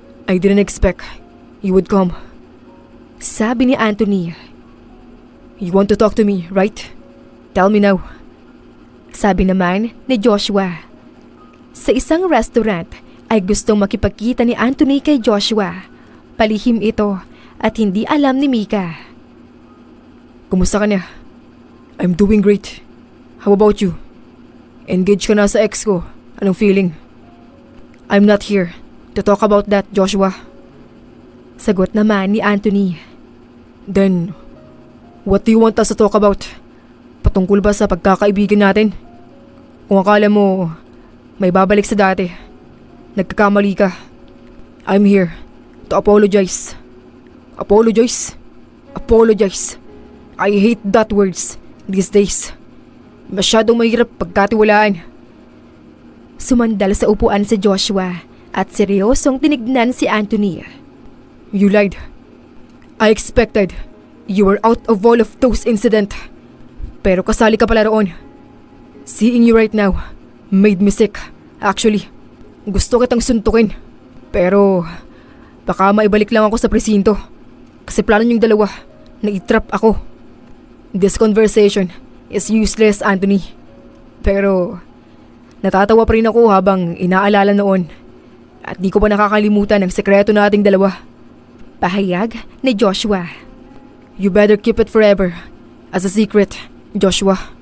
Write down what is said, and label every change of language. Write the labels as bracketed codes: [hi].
[en] I didn't expect you would come. [tl] Sabi ni Anthony. [en] You want to talk to me, right? Tell me now. [tl] Sabi naman ni Joshua. Sa isang restaurant ay gustong makipagkita ni Anthony kay Joshua. Palihim ito at hindi alam ni Mika. Kumusta ka na? [en] I'm doing great. How about you? [tl] Engaged ka na sa ex ko. Anong feeling? [en] I'm not here to talk about that, Joshua. [tl] Sagot naman ni Anthony. [en] Then, what do you want us to talk about? [tl] Patungkol ba sa pagkakaibigan natin? Kung akala mo may babalik sa dati, nagkakamali ka. [en] I'm here to apologize. Apologize? Apologize. I hate that words these days. [tl] Masyadong mahirap pagkatiwalaan. Sumandal sa upuan si Joshua at seryosong tinignan si Anthony. [en] You lied. I expected you were out of all of those incident. [tl] Pero kasali ka pala roon. [en] Seeing you right now made me sick. [tl] Actually, gusto kitang suntukin. Pero baka maibalik lang ako sa presinto. Kasi plano niyong dalawa na itrap ako. [en] This conversation is useless, [tl] Anthony. Pero natatawa pa rin ako habang inaalala noon. At di ko pa nakakalimutan ang sekreto nating dalawa. Pahayag ni Joshua. [en] You better keep it forever as a secret, Joshua.